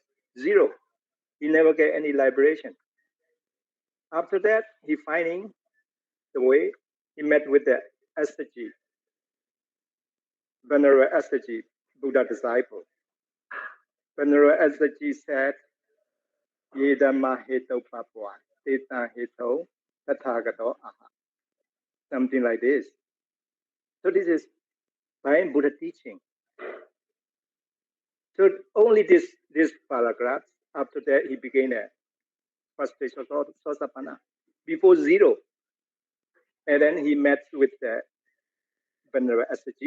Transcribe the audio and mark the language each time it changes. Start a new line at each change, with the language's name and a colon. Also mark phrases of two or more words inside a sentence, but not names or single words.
English: Zero. He never get any liberation. After that, he finding the way. He met with the Assaji, Venerable Assaji, Buddha disciple. Venerable Assaji said,
Pali: Yedama heto papua, teta heto, tathagato aha.
English: Something like this. So this is by Buddha teaching. So only this paragraph. After that, he began a first stage of Sosapanna. Before zero. And then he met with the Venerable Assaji.